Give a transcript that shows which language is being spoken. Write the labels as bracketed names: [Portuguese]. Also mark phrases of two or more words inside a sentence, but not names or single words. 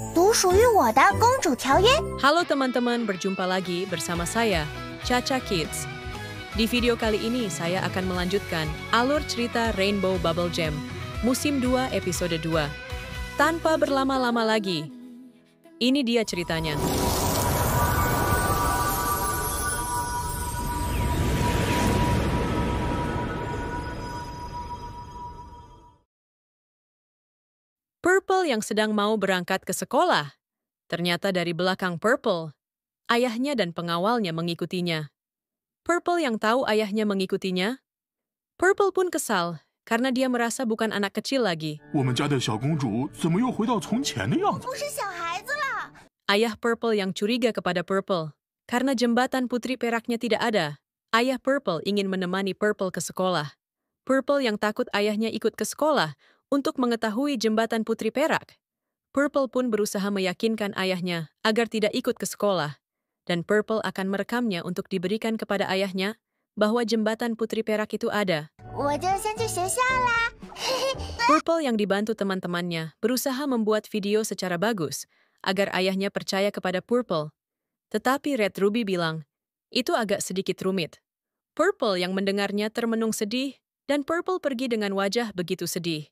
[Chinese] 独属于我的公主条约。 [Indonesian] Halo teman-teman, berjumpa lagi bersama saya, Caca Kids. Di video kali ini saya akan melanjutkan alur cerita Rainbow Bubble Jam, musim 2 episode 2. Tanpa berlama-lama lagi, ini dia ceritanya. Purple yang sedang mau berangkat ke sekolah. Ternyata dari belakang Purple, ayahnya dan pengawalnya mengikutinya. Purple yang tahu ayahnya mengikutinya, Purple pun kesal karena dia merasa bukan anak kecil lagi. [Chinese] 我们家的小公主怎么又回到从前的样子？不是小孩子了。 [Indonesian] Ayah Purple yang curiga kepada Purple karena jembatan putri peraknya tidak ada. Ayah Purple ingin menemani Purple ke sekolah. Purple yang takut ayahnya ikut ke sekolah untuk mengetahui jembatan putri perak. Purple pun berusaha meyakinkan ayahnya agar tidak ikut ke sekolah. Dan Purple akan merekamnya untuk diberikan kepada ayahnya bahwa jembatan putri perak itu ada. [Chinese] 我就先去学校啦。 [Indonesian] Purple yang dibantu teman-temannya berusaha membuat video secara bagus agar ayahnya percaya kepada Purple. Tetapi Red Ruby bilang, itu agak sedikit rumit. Purple yang mendengarnya termenung sedih dan Purple pergi dengan wajah begitu sedih.